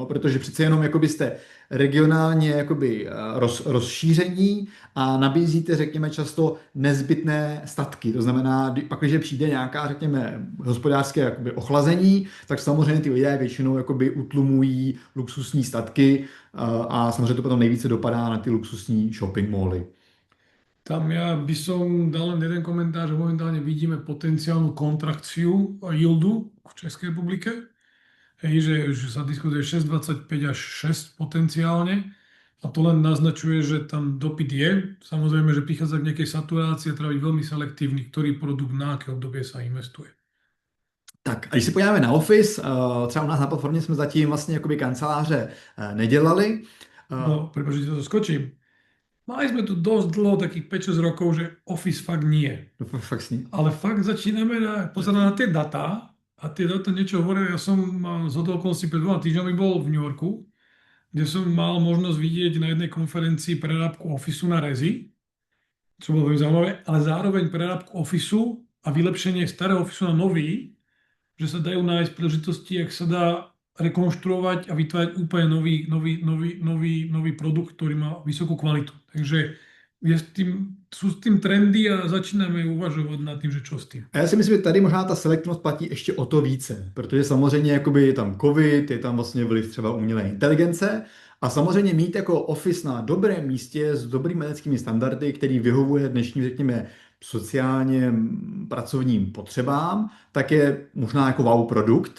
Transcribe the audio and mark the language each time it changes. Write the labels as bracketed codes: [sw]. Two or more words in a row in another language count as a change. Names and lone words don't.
[cs] Protože přece jenom jste regionálně rozšíření a nabízíte, řekněme, často nezbytné statky. To znamená, pak, když přijde nějaká, řekněme, hospodářské ochlazení, tak samozřejmě ty lidé většinou utlumují luxusní statky a samozřejmě to potom nejvíce dopadá na ty luxusní [en] shopping mally. [sk] Tam ja by som dal len jeden komentár, že momentálne vidíme potenciálnu kontrakciu yieldu v Českej republike. Hej, že sa diskutuje 6,25 až 6 potenciálne. A to len naznačuje, že tam dopyt je. Samozrejme, že prichádza k nejakej saturácii a treba byť veľmi selektívny, ktorý produkt na aké obdobie sa investuje. [cs] Tak a když se podíváme na Office, třeba u nás na platformě jsme zatím vlastně jakoby kanceláře nedělali. No, [sk] prepáč, že to skočím. Mali sme tu dosť dlho, takých 5-6 rokov, že Office fakt nie. Fakt s ním. Ale fakt začíname pozerať na tie data a tie data niečo hovoria. Ja som z okolností pred 2 týždňami bol v New Yorku, kde som mal možnosť vidieť na jednej konferencii prerábku Officeu na rezi, čo bolo veľmi zaujímavé, ale zároveň prerábku Officeu a vylepšenie starého Officeu na nový, že sa dajú nájsť príležitosti, jak sa dá rekonštruovať a vytvárať úplne nový produkt, ktorý má vysokú kvalitu. Takže sú s tým [cs] trendy a začínáme uvažovat nad tím, že čo s tím. A já si myslím, že tady možná ta selektivnost platí ještě o to více, protože samozřejmě jakoby je tam COVID, je tam vlastně vliv třeba umělé inteligence a samozřejmě mít jako Office na dobrém místě s dobrými etickými standardy, který vyhovuje dnešním, řekněme, sociálně pracovním potřebám, tak je možná jako wow produkt.